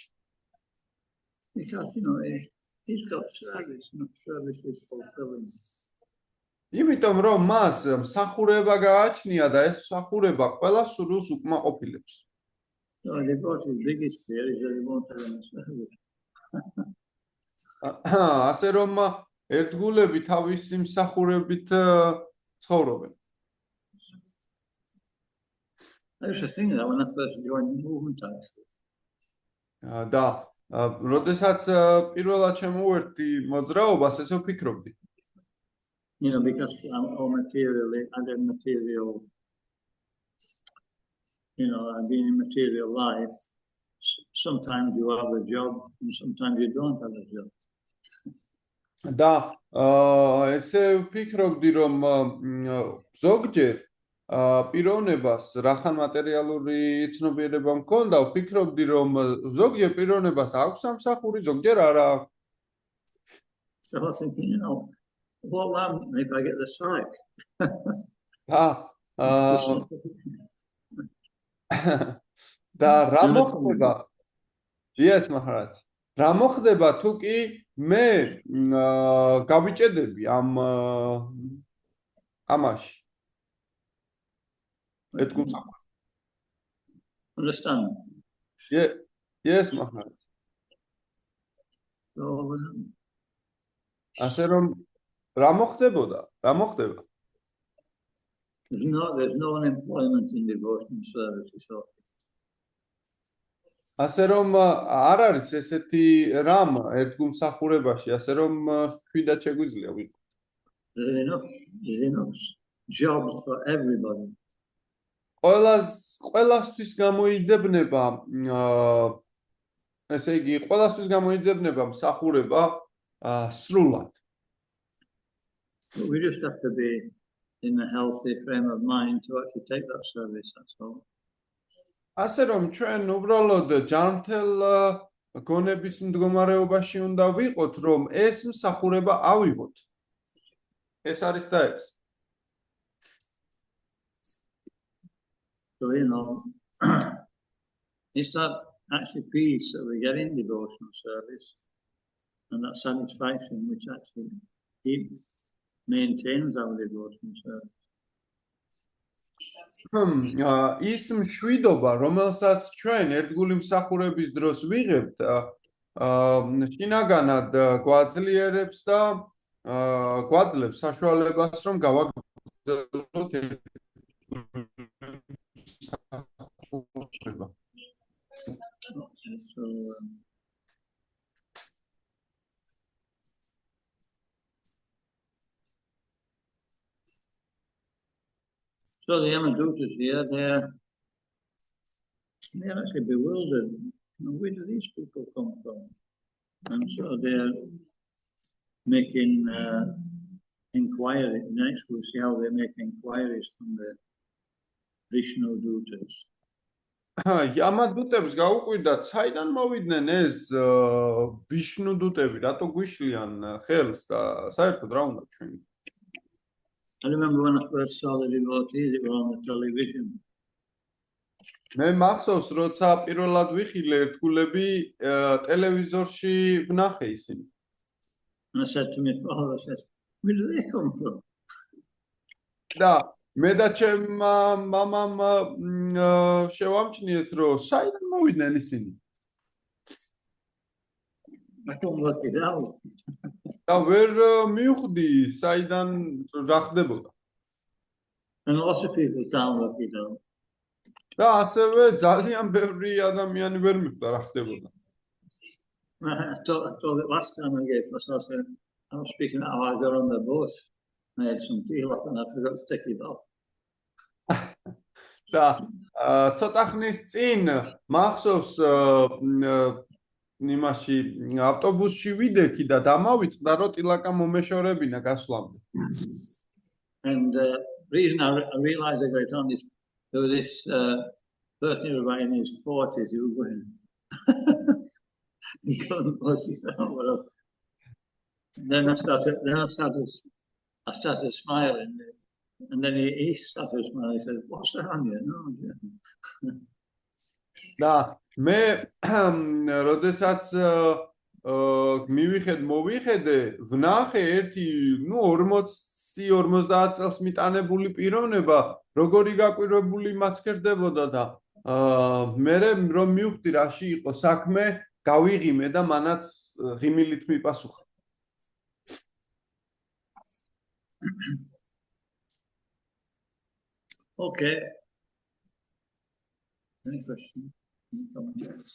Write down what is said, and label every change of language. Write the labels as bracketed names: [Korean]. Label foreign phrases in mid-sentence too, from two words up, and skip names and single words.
[English] Because, he's got service, not service is fulfilling. [Georgian] იმიტომ რომ მას მსახურება გააჩნია და ეს მსახურება ყველა სურვილს უკმაყოფილებს. [English] So the devotee's biggest fear is that he won't have any service. [Georgian] ასე რომ ერთგულები თავისი მსახურებით ცხოვრობენ. [English] I used to think that when I first joined the movement, actually. [Georgian] და როდესაც პირველად შემოვერთი მოძრაობას, ესე ვფიქრობდი. [English] You know, because I'm all materially, I did material, you know, I've been in material life. Sometimes you have a job and sometimes you don't have a job. [Georgian] და ესე ვფიქრობდი, რომ ზოგჯერ პიროვნებას რახან მატერიალური ცნობიერება მქონდა, ვფიქრობდი, რომ ზოგჯერ პიროვნებას აქვს სამსახური, ზოგჯერ არა აქვს. [English] So I was thinking, you know, what will happen if I get the strike? [Georgian] და რა მოხდება? [English] Yes, Maharaj. [Georgian] რა მოხდება თუ კი მე გავიჭედები ამაში? [English] Understand? Yes, Maharaj. So, [Georgian] ასე რომ რა მოხდებოდა? რა მოხდება? [English] there's no unemployment in devotional services. So. [Georgian] ასე რომ არ არის ესეთი რამ ერთგულმსახურებაში, ასე რომ შვიდად შეგვიძლია ვიყო. [English] There's enough jobs for everybody. [Georgian] ყველასთვის გამოიძებნება ესე იგი, ყველასთვის გამოიძებნება მსახურება სრულად. [English] We just have to be in a healthy frame of mind to actually take that service, that's all. [Georgian] ასე რომ ჩვენ უბრალოდ ჯანმრთელ გონების მდგომარეობაში უნდა ვიყოთ, რომ ეს მსახურება ავიღოთ. ეს არის და ეს. [English] So, you know, it's that actually peace that we get in devotional service and that satisfaction which actually maintains our devotional service. [Georgian] ის მშვიდობა, რომელსაც ჩვენ ერთგული მსახურების დროს ვიღებთ, შინაგანად გვაძლიერებს და გვაძლევს საშუალებას, რომ გავაგრძელოთ მსახურება. [English] So the Yamadutas here, they're actually bewildered. Where do these people come from? And so they're making inquiry. Next we'll see how they make inquiries from the Vishnu Dutas. [Georgian] Yamadutებს გაუკვირდათ, საიდან მოვიდნენ ეს ვიშნუ დუტები, რატო გვიშლიან ხელს და საერთოდ რა უნდა ჩვენ? [English] I remember when I first saw the devotees, it was on the television. [Georgian] მე მახსოვს, როცა პირველად ვიხილე ერთგულები ტელევიზორში ვნახე ისინი. [English] And I said to my father, I said, where do they come from? [Georgian] და მე და ჩემ მამამ შევამჩნიეთ, რომ საიდან მოვიდნენ ისინი? [English] I couldn't work it out. [Georgian] და ვერ მივხვდი, საიდან რა ხდებოდა. [English] And lots of people can't work it out. [Georgian] და ასევე ძალიან ბევრი ადამიანი ვერ მიხვდა რა ხდებოდა. [English] I told it last time I gave class, I said, I was speaking how I got on the bus. I had some tea left and I forgot to take it off. [Georgian] და ცოტა ხნის წინ მახსოვს იმაში ავტობუსში ვიდექი და დამავიწყდა, რომ ტილაკა მომეშორებინა გასვლამდე. [English] And the reason I realized I got on this, there was this person who was in his 40s who was going, he couldn't work it out. Then I started smiling, and then he started smiling. He said, "What's that on you?" No. [Georgian] და მე როდესაც მოვიხედე, ვნახე ერთი, 40-50 წელს მიტანებული პიროვნება, როგორი გაკვირვებული მაცქერდებოდა და მე რომ მივხვდი რაში იყო საქმე, გავიღიმე და მანაც ღიმილით მიპასუხა. [English] Okay. Any questions? Any comments?